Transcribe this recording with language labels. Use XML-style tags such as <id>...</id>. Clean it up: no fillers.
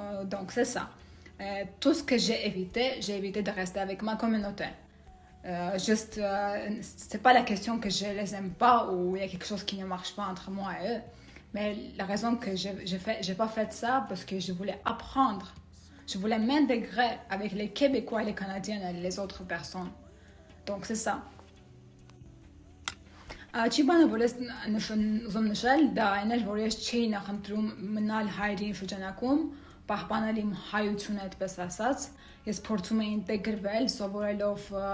<fr>Donc c'est ça. Tout ce que j'ai évité de rester avec ma communauté. Juste c'est pas la question que je les aime pas ou il y a quelque chose qui ne marche pas entre moi et eux, mais la raison que j'ai pas fait ça parce que je voulais apprendre. Je voulais m'intégrer avec les Québécois, les Canadiens et les autres personnes. Donc c'est ça.</fr> <hy>Չի բանը, որ ես ուզում նշել, դա այն էր, որ ես չէի նախընտրում մնալ հայրի շրջանակում, պահպանել իմ հայությունը այդպես ասած, ես փորձում էի ինտեգրվել, սովորելով</hy>